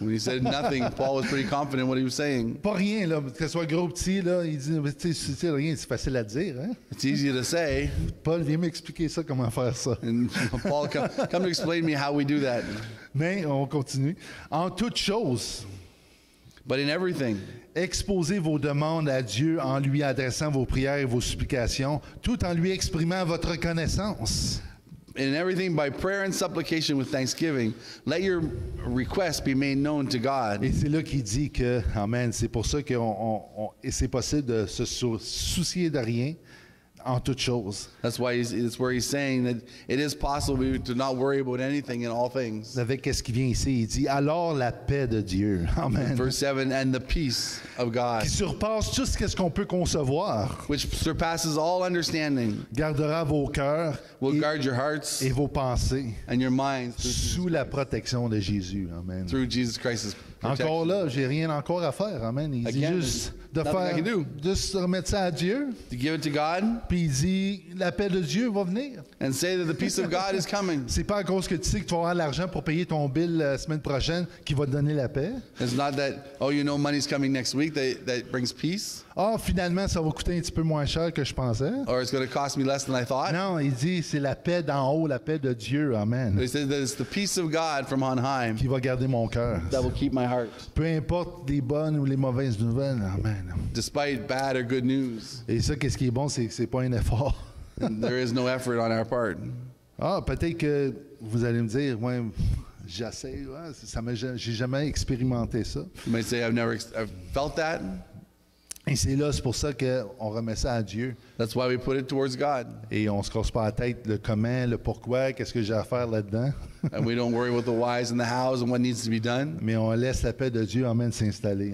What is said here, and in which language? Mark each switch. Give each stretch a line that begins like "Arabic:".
English: When he said nothing, Paul was pretty confident in what he was saying.
French: Pas rien, là, que ce soit gros ou petit, là, il dit, tu sais, rien, c'est facile à dire. Hein?
English: It's easy to say.
French: Paul, viens m'expliquer ça, comment faire ça.
English: And Paul, come to explain to me how we do that.
French: Mais on continue. En toute chose,
English: But in everything,
French: exposez vos demandes à Dieu en lui adressant vos prières et vos supplications, tout en lui exprimant votre reconnaissance.
English: in everything by prayer and supplication with thanksgiving, let your requests be made known to God.
French: Et c'est là qu'il dit que, amen, c'est pour ça que c'est possible de se soucier de rien en toute chose.
English: That's why it's where he's saying that it is possible to not worry about anything in all things.
French: Avec qu'est-ce qui vient ici, il dit alors la paix de Dieu, amen,
English: Verse 7, and the peace of God,
French: qui surpasse tout ce qu'on peut concevoir,
English: which surpasses all understanding,
French: gardera vos cœurs
English: will guard your hearts
French: et vos pensées
English: and your minds
French: sous la protection de Jésus, amen.
English: through Jesus Christ's protection.
French: Encore là, j'ai rien encore à faire, amen. Il dit
English: Again,
French: juste de
English: nothing I
French: faire,
English: can do.
French: juste remettre ça à Dieu,
English: To give it to God
French: puis il dit la paix de Dieu va venir.
English: and say that the peace of God is coming.
French: C'est pas à cause que tu sais que tu vas avoir l'argent pour payer ton bill la semaine prochaine qui va te donner la paix.
English: It's not that, oh, you know money's coming next week that brings peace,
French: Ah, finalement, ça va coûter un petit peu moins cher que je pensais.
English: or it's going to cost me less than I thought.
French: Non, il dit c'est la paix d'en haut, la paix de Dieu, amen,
English: He says that it's the peace of God from on high
French: qui va garder mon cœur.
English: that will keep my heart,
French: Peu importe les bonnes ou les mauvaises nouvelles, amen.
English: despite bad or good news.
French: Et ça, qu'est-ce qui est bon, c'est que c'est pas un effort.
English: And there is no effort on our part.
French: Ah, peut-être que vous allez me dire, ouais, j'essaie, ouais, j'ai jamais expérimenté ça.
English: You might say, I've felt that.
French: Et c'est là, c'est pour ça qu'on remet ça à Dieu.
English: That's why we put it towards God.
French: Et on se casse pas la tête le comment, le pourquoi, qu'est-ce que j'ai à faire là-dedans.
English: And we don't worry about the whys and the hows and what needs to be done.
French: Mais on laisse la paix de Dieu, amen, s'installer.